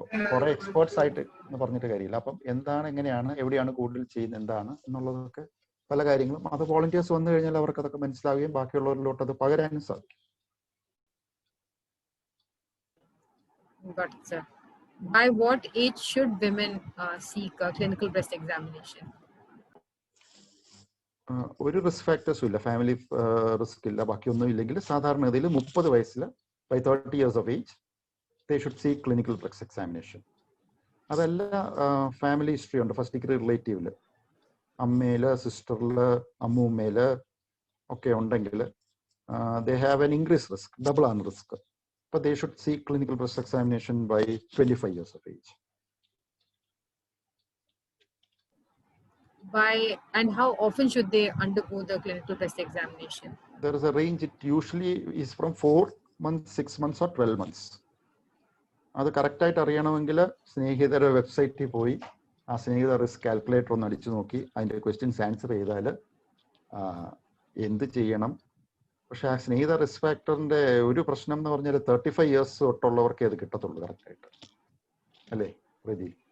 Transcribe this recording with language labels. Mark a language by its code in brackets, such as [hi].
[ml] കുറെ എക്സ്പേർട്സ് ആയിട്ട് എന്ന് പറഞ്ഞിട്ട് കാര്യമില്ല. അപ്പം എന്താണ്, എങ്ങനെയാണ്, എവിടെയാണ് കൂടുതൽ ചെയ്യുന്നത്, എന്താണ് എന്നുള്ളതൊക്കെ പല കാര്യങ്ങളും. അത് വോളണ്ടിയേഴ്സ് വന്നു കഴിഞ്ഞാൽ അവർക്ക് അതൊക്കെ മനസ്സിലാവുകയും ബാക്കിയുള്ളവരിലോട്ട് അത് പകരാനും സാധിക്കും. [en] Got it, sir. By what age should women seek clinical breast examination? [ml] ഒരു റിസ്ക് ഫാക്ടേഴ്സും ഇല്ല, ഫാമിലി റിസ്ക് ഇല്ല, ബാക്കിയൊന്നും ഇല്ലെങ്കിൽ സാധാരണഗതിയിൽ 30 വയസ്സിൽ [en] by 30 years of age they should seek clinical breast examination. [ml] അതല്ല ഫാമിലി ഹിസ്റ്ററി ഉണ്ട്, ഫസ്റ്റ് ഡിഗ്രി റിലേറ്റീവില് അമ്മയില് സിസ്റ്ററില് അമ്മൂമ്മയില് ഒക്കെ ഉണ്ടെങ്കിൽ [en] they have an increased risk, double on risk, but they should seek clinical breast examination by 25 years of age. And how often should they undergo the clinical breast examination? There is a range. It usually is from 4 months, 6 months or 12 months. [ml] അത് കറക്റ്റായിട്ട് അറിയണമെങ്കിൽ സ്നേഹിതരുടെ വെബ്സൈറ്റിൽ പോയി ആ സ്നേഹിത risk calculator ഒന്ന് അടിച്ചു നോക്കി അതിൻ്റെ ക്വസ്റ്റ്യൻസ് ആൻസർ ചെയ്താൽ എന്ത് ചെയ്യണം. പക്ഷെ ആ സ്നേഹിത റിസ്ക് ഫാക്ടറിന്റെ ഒരു പ്രശ്നം എന്ന് പറഞ്ഞാൽ 35 years തൊട്ടുള്ളവർക്കേ അത് കിട്ടത്തുള്ളൂ കറക്റ്റായിട്ട്, അല്ലേ റെജി?